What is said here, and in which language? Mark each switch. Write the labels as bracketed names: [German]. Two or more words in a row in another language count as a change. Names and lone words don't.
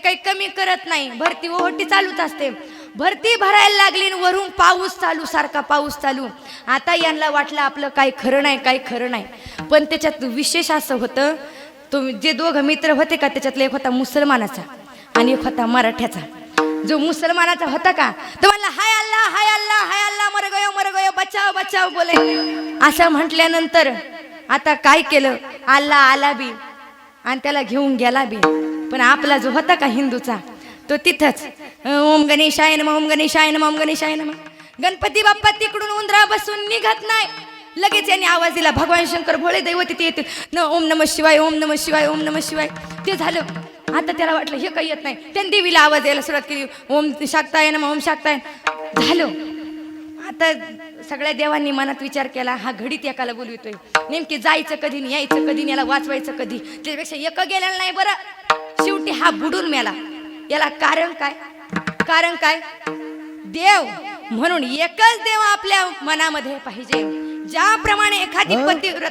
[Marathi] काही कमी करत नाही भरती ओहोटी चालूच असते भरती भरायला लागली आणि वरून पाऊस चालू सारखा पाऊस चालू आता यांना वाटलं आपलं काही खरं नाही काही खरं नाही पण त्याच्यात विशेष असं होतं तो जे दोघं मित्र होते का त्याच्यातला एक होता मुसलमानाचा आणि एक होता मराठ्याचा जो मुसलमानाचा होता का तो म्हणला [Hindi] हाय अल्लाह मर गयो बचाव बचाव [Marathi] बोले असं म्हटल्यानंतर आता काय केलं अल्लाह आला बी आणि त्याला घेऊन गेला बी पण आपला जो होता का हिंदूचा तो तिथंच [Sanskrit] ओम गणेशाय नमः ओम गणेशाय नमः ओम गणेशाय नमः [Marathi] गणपती बाप्पा तिकडून उंदरा बसून निघत नाही लगेच यांनी आवाज दिला भगवान शंकर भोळे दैवत तिथे येते न [Sanskrit] ओम नमः शिवाय ओम नमः शिवाय ओम नमः शिवाय [Marathi] ते झालं आता त्याला वाटलं हे काही येत नाही त्यांनी देवीला आवाज यायला सुरुवात केली [Sanskrit] ओम शाक्ताय नमः ओम शाक्ताय [Marathi] झालं आता सगळ्या देवांनी मनात विचार केला हा घडीत एकाला बोलवितोय नेमकी जायचं कधी नाही यायचं कधी नाही याला वाचवायचं कधी त्याच्यापेक्षा एक गेलेलं नाही बरं शेवटी हा बुडून मेला याला कारण काय देव म्हणून एकच देव आपल्या मनामध्ये पाहिजे ज्याप्रमाणे एखादी पतिव्रत